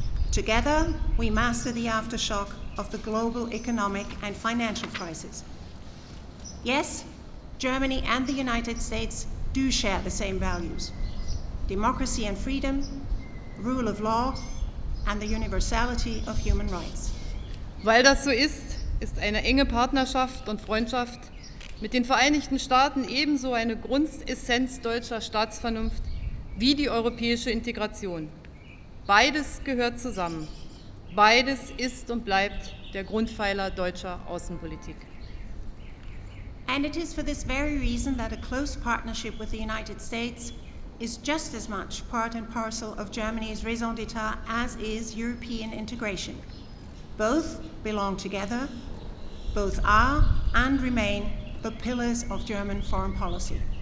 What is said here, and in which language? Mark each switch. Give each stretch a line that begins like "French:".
English: Together, we master the aftershock of the global economic and financial crisis. Yes, Germany and the United States do share the same values: democracy and freedom, rule of law, and the universality of human rights.
German: Weil das so ist, ist eine enge Partnerschaft und Freundschaft mit den Vereinigten Staaten ebenso eine Grundessenz deutscher Staatsvernunft wie die europäische Integration. Beides gehört zusammen. Beides ist und bleibt der Grundpfeiler deutscher Außenpolitik.
English: And it is for this very reason that a close partnership with the United States is just as much part and parcel of Germany's raison d'etat as is European integration. Both belong together, both are and remain the pillars of German foreign policy.